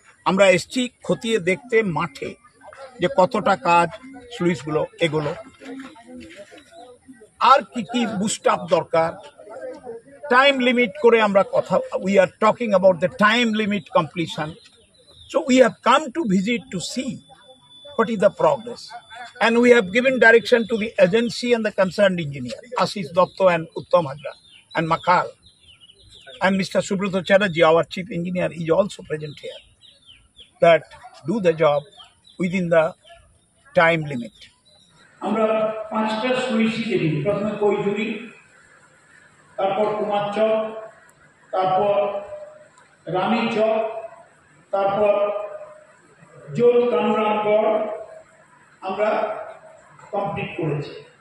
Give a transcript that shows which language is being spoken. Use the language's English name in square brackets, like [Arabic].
[Bangla] আমরা এসছি খতিয়ে দেখতে মাঠে যে কতটা কাজ, স্লুইসগুলো এগুলো, আর কি কি বুস্ট আপ দরকার, টাইম লিমিট করে আমরা কথা, [English] We are talking about the time limit completion. So we have come to visit to see what is the progress, and we have given direction to the agency and the concerned engineer, Ashish Dotto and Uttam Hajra and Makal, and Mr. Subrata Chatterjee, our chief engineer, is also present here, that do the job within the time limit. [Bangla] আমরা 5টা সুইচি দেখি, প্রথমে কৈজুরি, তারপর কুমার চক, তারপর রানী চক, তারপর যোতকানুরামগড় আমরা complete করেছি।